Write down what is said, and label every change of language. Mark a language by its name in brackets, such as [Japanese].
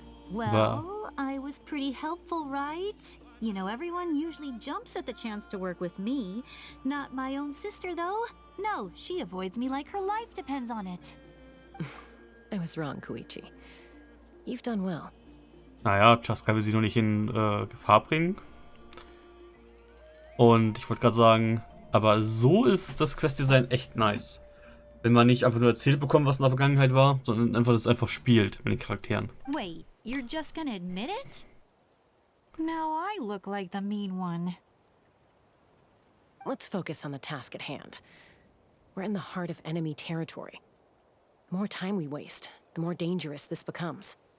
[English] Well, I was pretty helpful, right? You know, everyone usually jumps at the chance to work with me. Not my own sister, though. No, she avoids me like her life depends on it. I was wrong, Koichi. You've done well. [German] Naja, Chaska will sie noch nicht in Gefahr bringen. Und ich wollte gerade sagen, aber so ist das Questdesign echt nice. Wenn man nicht einfach nur erzählt bekommt, was in der Vergangenheit war, sondern einfach das einfach spielt mit den Charakteren. [English] Wait, you're just gonna admit it? Now I look like the mean one. Let's focus on the task at hand. We're in the heart of enemy territory. The more time we waste, the more dangerous this becomes.